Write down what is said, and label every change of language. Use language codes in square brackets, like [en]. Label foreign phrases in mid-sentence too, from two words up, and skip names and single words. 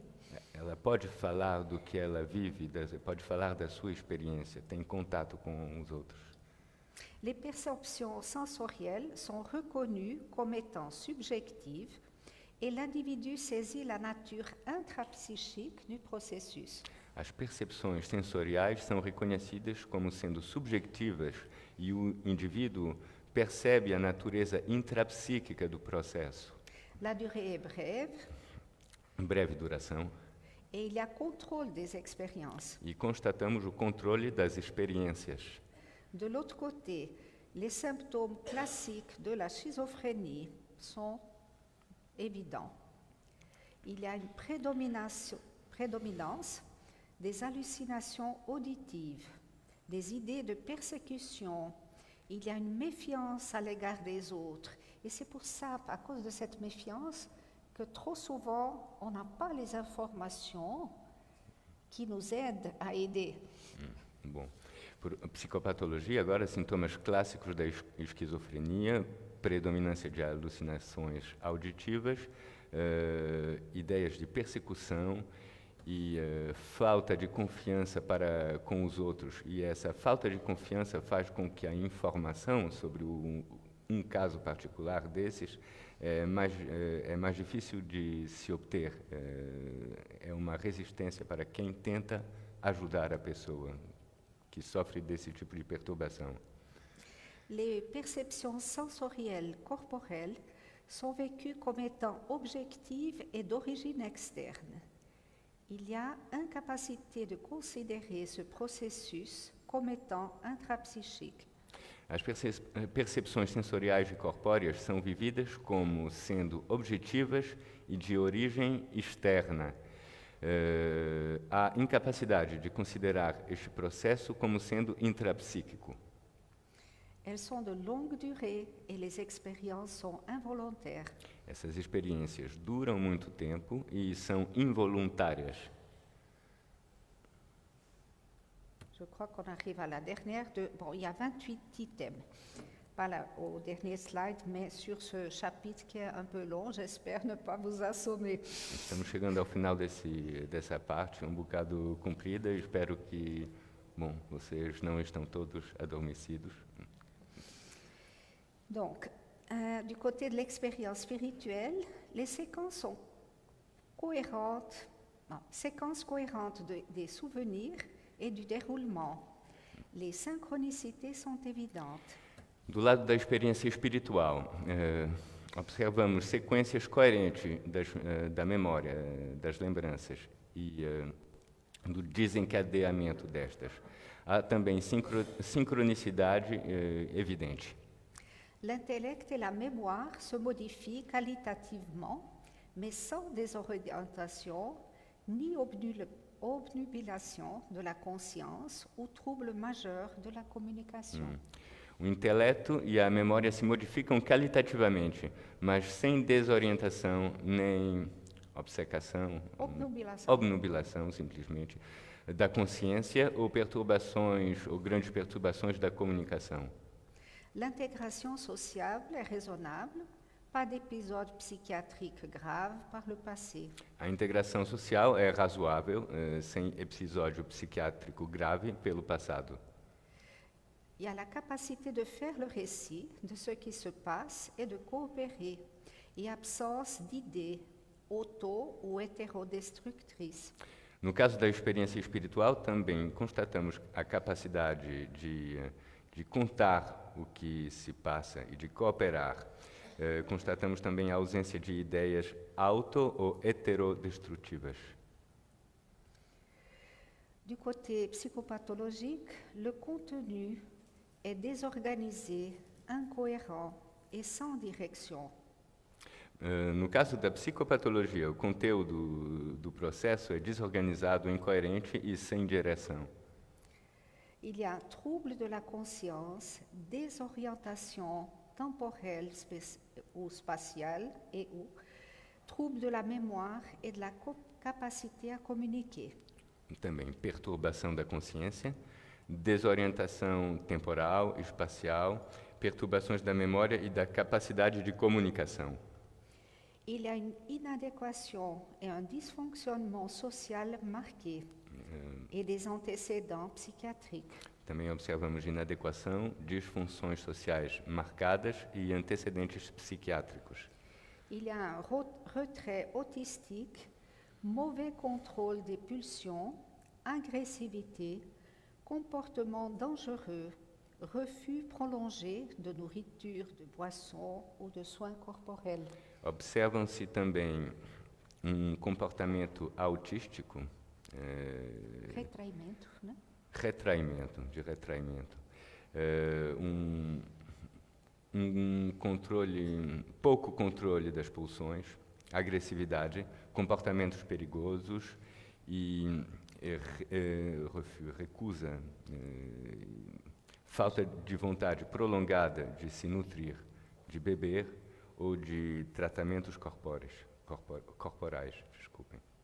[pt] Ela pode falar do que ela vive, pode falar da sua experiência, tem contato com os outros. [fr] Les perceptions sensorielles sont reconnues comme étant subjectives et l'individu saisit la nature intrapsychique du processus. [pt] As percepções sensoriais são reconhecidas como sendo subjetivas e o indivíduo percebe a natureza intrapsíquica do processo. [fr] La durée est brève [pt] Breve duração. [fr] et il y a contrôle des expériences. [pt] E constatamos o controle das experiências. [fr] De l'autre côté, les symptômes classiques de la schizophrénie sont évidents. Il y a une prédominance des hallucinations auditives, des idées de persécution. Il y a une méfiance à l'égard des autres. Et c'est pour ça, à cause de cette méfiance, que trop souvent, on n'a pas les informations qui nous aident à aider. [pt] Bom, por psicopatologia, agora sintomas clássicos da esquizofrenia, predominância de alucinações auditivas, ideias de persecução e falta de confiança com os outros. E essa falta de confiança faz com que a informação sobre um caso particular desses é mais difícil de se obter. É uma resistência para quem tenta ajudar a pessoa que sofre desse tipo de perturbação. [fr] Les perceptions sensorielles corporelles sont vécues comme étant objectives et d'origine externe. Il y a incapacité de considérer ce processus comme étant intrapsychique. [pt] As percepções sensoriais e corpóreas são vividas como sendo objetivas e de origem externa. Há incapacidade de considerar este processo como sendo intrapsíquico. [fr] Elles sont de longue durée et les expériences sont involontaires. [pt] Essas experiências duram muito tempo e são involuntárias. [fr] Je crois qu'on arrive à la dernière. Bon, il y a 28 items. Pas au dernier slide, mais sur ce chapitre qui est un peu long, j'espère ne pas vous assommer. [pt] Estamos chegando ao final dessa parte, um bocado comprida. Espero que, vocês não estão todos adormecidos. [fr] Donc, du côté de l'expérience spirituelle, les séquences sont cohérentes séquence cohérente des souvenirs et du déroulement. Les synchronicités sont évidentes. [pt] Do lado da experiência espiritual, observamos sequências coerentes da memória, das lembranças e do desencadeamento destas. Há também sincronicidade evidente. [fr] L'intellect et la mémoire se modifient qualitativement, mais sans désorientation ni obnubilation de la conscience ou trouble majeur de la communication. [pt] O intelecto e a memória se modificam qualitativamente, mas sem desorientação nem obcecação, obnubilação simplesmente, da consciência ou perturbações, ou grandes perturbações da comunicação. [fr] L'intégration sociable est raisonnable, pas d'épisode psychiatrique grave par le passé. [pt] A integração social é razoável, sem episódio psiquiátrico grave pelo passado. [fr] Il y a la capacité de faire le récit de ce qui se passe et de coopérer, et absence d'idées auto- ou hétérodestructrices. [pt] No caso da experiência espiritual, também constatamos a capacidade de contar o que se passa e de cooperar. Constatamos também a ausência de ideias auto- ou heterodestrutivas. [fr] Du côté psychopathologique, le contenu est désorganisé, incohérent et sans direction. [pt] No caso da psicopatologia, o conteúdo do processo é desorganizado, incoerente e sem direção. [fr] Il y a trouble de la conscience, désorientation temporelle ou spatiale et ou trouble de la mémoire et de la capacité à communiquer. [pt] Também perturbação da consciência, desorientação temporal, espacial, perturbações da memória e da capacidade de comunicação. [fr] Il y a une inadéquation et un dysfonctionnement social marqué et des antécédents psychiatriques. [pt] Também observamos inadequação, disfunções sociais marcadas e antecedentes psiquiátricos. [fr] Il y a un retrait autistique, mauvais contrôle des pulsions, agressivité, comportement dangereux, refus prolongé de nourriture, de boissons ou de soins corporels. [pt] Observam-se também comportamento autístico, Retraimento, né? retraimento, controle, pouco controle das pulsões, agressividade, comportamentos perigosos e recusa, falta de vontade prolongada de se nutrir, de beber ou de tratamentos corporais, desculpem.